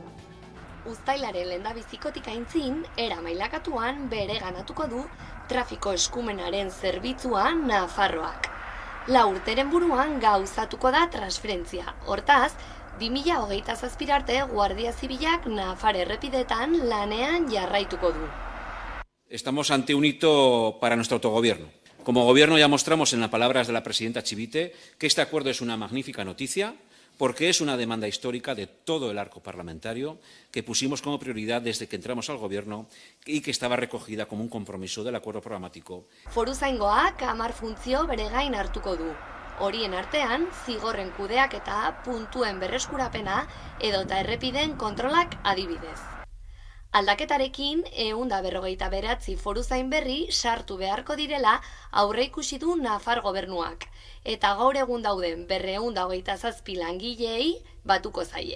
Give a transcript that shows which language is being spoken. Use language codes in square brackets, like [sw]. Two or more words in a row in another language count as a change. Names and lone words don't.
[eu] Uztailaren lehendabizikotik aintzin, era mailakatuan bereganatuko du trafiko eskumenaren zerbitzua Nafarroak. 4 urteren buruan gauzatuko da transferentzia. Hortaz, 2027 arte Guardia Zibilak Nafar errepidetan lanean jarraituko du. [es] Estamos ante un hito para nuestro autogobierno. Como gobierno ya mostramos en las palabras de la presidenta Chivite que este acuerdo es una magnífica noticia porque es una demanda histórica de todo el arco parlamentario que pusimos como prioridad desde que entramos al gobierno y que estaba recogida como un compromiso del acuerdo programático. [eu] Foruzaingoak 10 funtzio bere gain hartuko du. Horien artean, zigorren kudeaketa, puntuen berreskurapena edota errepideen kontrolak adibidez. Aldaketarekin, 159 foruzain berri sartu beharko direla aurreikusi du Nafar gobernuak, eta gaur egun dauden 227 langileei batuko zaie.